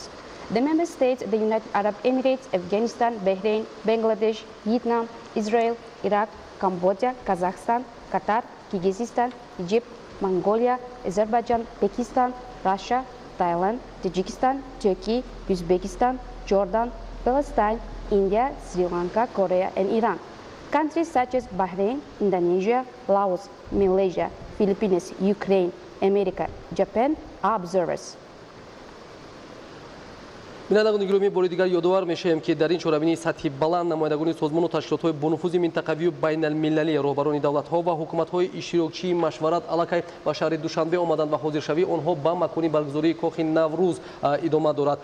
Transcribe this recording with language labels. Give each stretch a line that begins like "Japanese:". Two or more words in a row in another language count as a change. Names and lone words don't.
English: The member states, the United Arab Emirates, Afghanistan, Bahrain, Bangladesh, Vietnam, Israel, Iraq, Cambodia, Kazakhstan, Qatar, Kyrgyzstan, Egypt, Mongolia, Azerbaijan, Pakistan, Russia, Thailand, Tajikistan, Turkey, Uzbekistan, Jordan, Palestine, India, Sri Lanka, Korea, and Iran. Countries such as Bahrain, Indonesia, Laos, Malaysia, Philippines, Ukraine, America, Japan are observers.
Tajik: бинандагони гиромии бори дигар ёдовар мешавем ки дар ин чорабинии сатҳи баланд намояндагони созмону ташкилотҳои бонуфузи минтақавию байналмилалӣ роҳбарони давлатҳо ва ҳукуматҳои иштирокчии машварат аллакай ба шаҳри Душанбе омаданд ва ҳозиршавии онҳо ба макони баргузории кохи Наврӯз идома дорад.